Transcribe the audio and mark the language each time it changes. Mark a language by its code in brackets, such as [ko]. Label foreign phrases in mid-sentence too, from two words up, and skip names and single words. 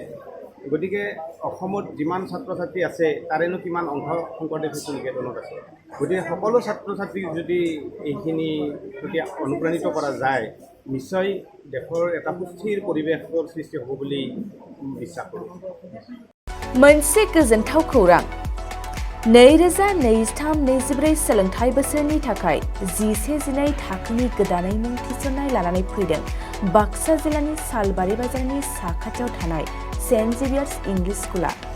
[as] গতিকে অসমত যিমান ছাত্ৰ ছাত্ৰী আছে তাৰেনো কিমান অংশ শংকৰদেৱ শিশু নিকেতনত আছে। গতিকে সকলো ছাত্ৰ ছাত্ৰীক যদি এইখিনি যদি অনুপ্ৰাণিত কৰা যায়, নিশ্চয় দেশৰ এটা সুস্থিৰ পৰিৱেশৰ সৃষ্টি হ'ব বুলি বিশ্বাস কৰোঁ। [brx] मोनसे गोजोनथाव खौरां। 2023-24 सोलोंथाइ बोसोरनि थाखाय 11-12 थाखोनि गोदानै मुं थिसननाय लानानै फैदों बाक्सा जिल्लानि सालबारि बाजारनि साखाथियाव थानाय सेन्ट जेभियार्स इंलिश स्कुला।